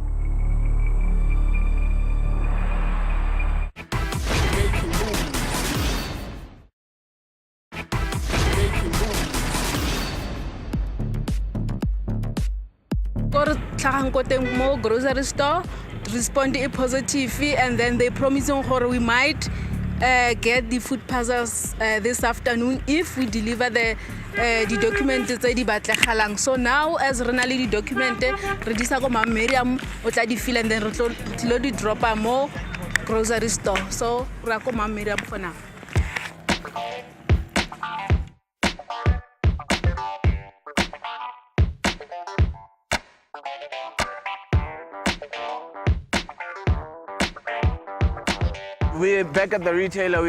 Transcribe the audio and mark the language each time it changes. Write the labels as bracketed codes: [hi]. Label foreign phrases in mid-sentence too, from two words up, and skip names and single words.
[en] Mo grocery store respond positive, and then they promising we might get the food parcels this afternoon if we deliver the documents [tn] tse di batlegalang. [en] So now as [tn] re na le di document re di sa go ma Miriam o tla di fill, [en] and then [tn] re tlo di dropa mo [en] grocery store. [tn] So ra go ma Miriam [en] for now. We're back at the retailer.